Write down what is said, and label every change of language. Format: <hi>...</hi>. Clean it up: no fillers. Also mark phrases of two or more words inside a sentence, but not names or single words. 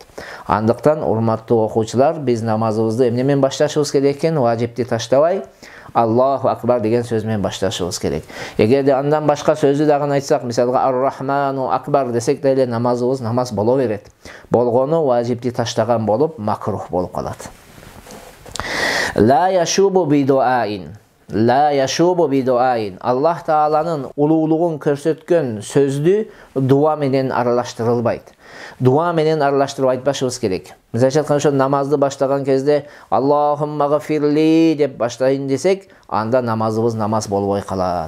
<ky>Андыктан урматтуу окуучулар, биз намазыбызды эмне менен башташыбыз керек экен? Важипти таштабай</ky> <ar>الله أكبر</ar> <ky>деген сөз менен башташыбыз керек. Эгерде андан башка сөздү дагы айтсак, мисалга</ky> <ar>الرحمن أكبر</ar> <ky>десек деле намазыбыз намаз боло берет. Болгону важипти таштаган болуп макрух болуп калат.</ky> <ar>لا يشوبه بدعاء. لا يشوبه بدعاء.</ar> <ky>Аллах Тааланын улуулугун көрсөткөн сөздү дуа менен аралаштырылбайт. Дуа менен аралаштырып айтпашыбыз керек. Мисалы үчүн ошо намазды баштаган кезде</ky> <ar>اللهم اغفر لي</ar> <ky>деп баштайын десек, анда намазыбыз намаз болбой калат.</ky>